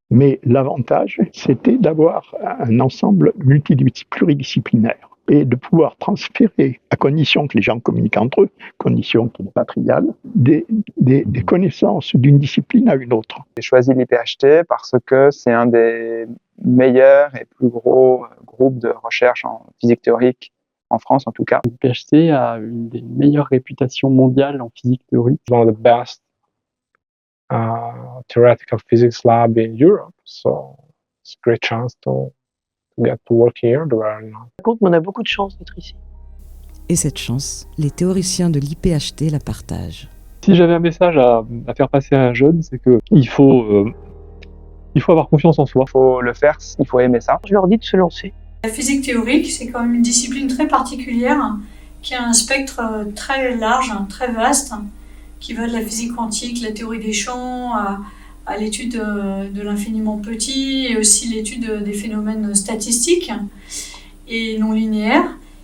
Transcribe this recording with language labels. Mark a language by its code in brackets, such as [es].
[fr] Mais l'avantage, c'était d'avoir un ensemble pluridisciplinaire et de pouvoir transférer, à condition que les gens communiquent entre eux, condition qui n'est pas triviale, des connaissances d'une discipline à une autre. J'ai choisi l'IPHT parce que c'est un des meilleurs et plus gros groupes de recherche en physique théorique en France en tout cas. L'IPHT a une des meilleures réputations mondiales en physique théorique. [en] One of the best theoretical physics lab in Europe, so it's a great chance to get to work here. [fr] Par contre, on a beaucoup de chance d'être ici. Et cette chance, les théoriciens de l'IPHT la partagent. Si j'avais un message à faire passer à un jeune, c'est qu'il faut avoir confiance en soi. Il faut le faire, il faut aimer ça. Je leur dis de se lancer. La physique théorique, c'est quand même une discipline très particulière, qui a un spectre très large, très vaste, qui va de la physique quantique, la théorie des champs, à l'étude de l'infiniment petit et aussi l'étude des phénomènes statistiques et non linéaires.